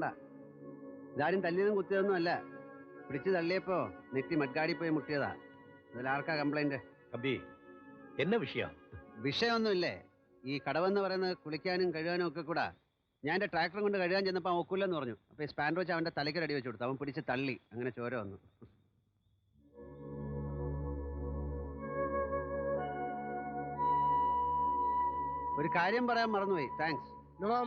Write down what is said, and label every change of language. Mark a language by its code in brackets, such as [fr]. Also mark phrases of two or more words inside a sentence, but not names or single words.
[ml] ഇതാരും തല്ലിയതും കുത്തിയതൊന്നും അല്ല. പിടിച്ചു തള്ളിയപ്പോ നെറ്റി മഡ്ഗാടി പോയി മുട്ടിയതാ. ഇതിലാർക്കാ കംപ്ലൈന്റ്? [ta] தம்பி, என்ன விஷயம்? [ml] വിഷയമൊന്നുമില്ലേ. ഈ കടവെന്ന് പറയുന്നത് കുളിക്കാനും കഴുകാനും ഒക്കെ കൂടാ. ഞാൻ എന്റെ ട്രാക്ടറും കൊണ്ട് കഴുകാൻ ചെന്നപ്പോൾ അവൻ ഒക്കില്ലെന്ന് പറഞ്ഞു. അപ്പൊ ഈ സ്പാൻഡർ വെച്ച് അവന്റെ തലയ്ക്ക് അടി വെച്ച് കൊടുത്തു. അവൻ പിടിച്ച് തള്ളി, അങ്ങനെ ചോര വന്നു. ഒരു കാര്യം പറയാൻ മറന്നുപോയി. താങ്ക്സ്.